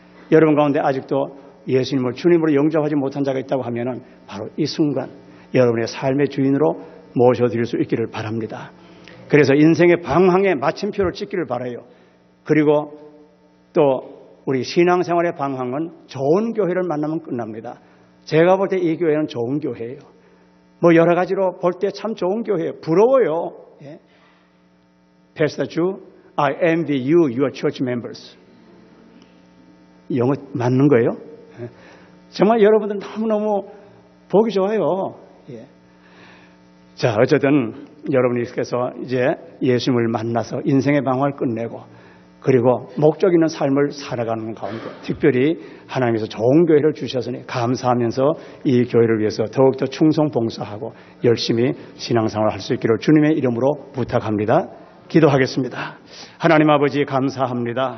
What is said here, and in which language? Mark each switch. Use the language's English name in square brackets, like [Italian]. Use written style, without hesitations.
[Korean] 여러분 가운데 아직도 예수님을 주님으로 영접하지 못한 자가 있다고 하면은 바로 이 순간 여러분의 삶의 주인으로 모셔드릴 수 있기를 바랍니다. 그래서 인생의 방향에 마침표를 찍기를 바라요. 그리고 또 우리 신앙생활의 방향은 좋은 교회를 만나면 끝납니다. 제가 볼 때 이 교회는 좋은 교회예요. 뭐 여러 가지로 볼 때 참 좋은 교회예요. 부러워요. 예. [English] Pastor Ju, I envy you, your church members. [Korean] 영어 맞는 거예요? 예. 정말 여러분들 너무너무 보기 좋아요. 예. 자, 어쨌든 여러분께서 이제 예수님을 만나서 인생의 방황을 끝내고 그리고 목적 있는 삶을 살아가는 가운데 특별히 하나님께서 좋은 교회를 주셔서니 감사하면서 이 교회를 위해서 더욱더 충성 봉사하고 열심히 신앙생활을 할 수 있기를 주님의 이름으로 부탁합니다. 기도하겠습니다. 하나님 아버지 감사합니다.